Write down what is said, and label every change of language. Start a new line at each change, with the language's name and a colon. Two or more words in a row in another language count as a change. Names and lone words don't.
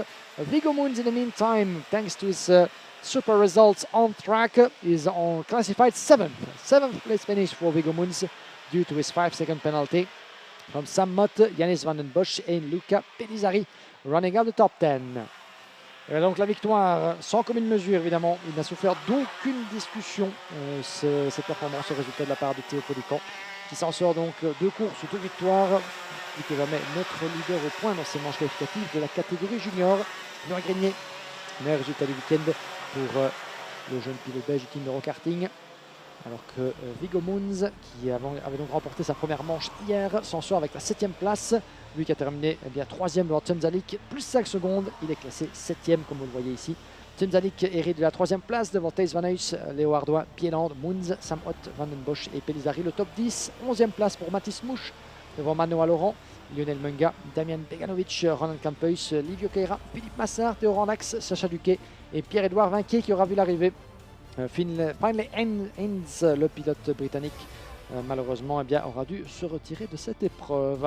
English: Viggo Moons, in the meantime, thanks to his super results on track, is on classified 7th. 7th place finish for Viggo Moons due to his 5-second penalty from Sam Mott, Yanis Van Den Bosch et Luca Pellizzari running out the top 10.
French: Et donc la victoire sans commune mesure, évidemment. Il n'a souffert d'aucune discussion cette performance, ce résultat de la part de Théopolican, qui s'en sort donc 2 courses, 2 victoires. Plus que jamais notre leader au point dans ces manches qualificatives de la catégorie junior. Noah Grignier, meilleur résultat du week-end pour le jeune pilote belge du team Eurokarting. Alors que Viggo Moons, qui avait donc remporté sa première manche hier, s'en sort avec la 7e place. Lui qui a terminé bien 3e devant Tsemzalik, plus 5 secondes. Il est classé 7e comme vous le voyez ici. Tsemzalik hérite de la 3e place devant Thijs Van Huys, Léo Hardouin, Bieland, Moons, Sam Mott, Van Den Bosch et Pellizzari. Le top 10, 11e place pour Mathis Mouch devant Manoa Laurent, Lionel Munga, Damian Beganovic, Ronan Campeus, Livio Keira, Philippe Massard, Théo Randax, Sacha Duquet et Pierre-Édouard Vinquier qui aura vu l'arrivée. Finlay Haynes, le pilote britannique, malheureusement aura dû se retirer de cette épreuve.